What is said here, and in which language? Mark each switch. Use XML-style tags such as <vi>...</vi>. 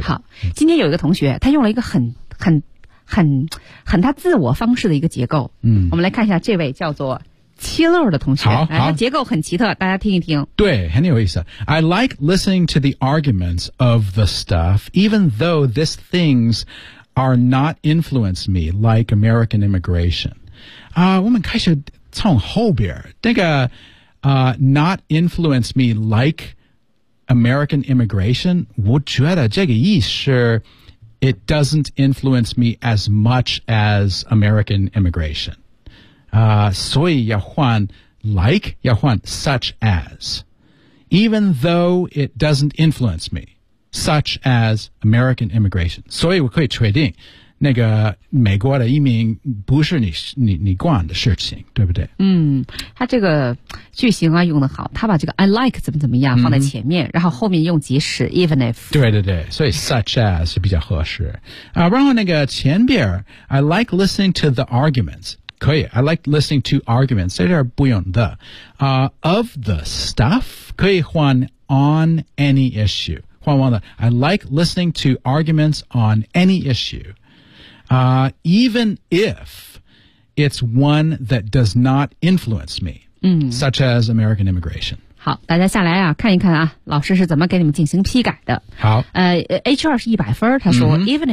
<zh>好，今天有一个同学，他用了一个很他自我方式的一个结构。嗯，我们来看一下这位叫做。七漏的同学好好结构很奇特大家听一听对很有意思</zh> <en>I like listening to the arguments of the stuff even though these things are not influence me like American immigration、</en> <zh>我们开始从后边那个、</zh> <en>not influence me like American immigration</en> <zh>我觉得这个意思</zh> <en>it doesn't influence me as much as American immigration</en> <zh>所以要换</zh> <en>like,</en> <zh>要换</zh> <en>such as. Even though it doesn't influence me, such as American immigration.</en> <zh>所以我可以确定那个美国的移民不是你管的事情对不对嗯他这个句型啊用得好他把这个</zh> <en>I like</en> <zh>怎么怎么样放在前面、嗯、然后后面用即使</zh> <en>even if.</en> <zh>对对对所以</zh> <en>such as</en> <zh>比较合适。</zh> <en>然后那个前边 I like listening to the arguments.</en> <zh>可以</zh> <en>I like listening to arguments</en> <zh>在这儿不用的、</zh> <en>of the stuff 可以换 on any issue</en> <zh>换完了</zh> <en>I like listening to arguments on any issue、even if it's one that does not influence me、嗯、 such as American immigration</en> <zh>好大家下来啊看一看啊老师是怎么给你们进行批改的好 HR 是100分他说、mm-hmm.</zh> <en>Even if</en>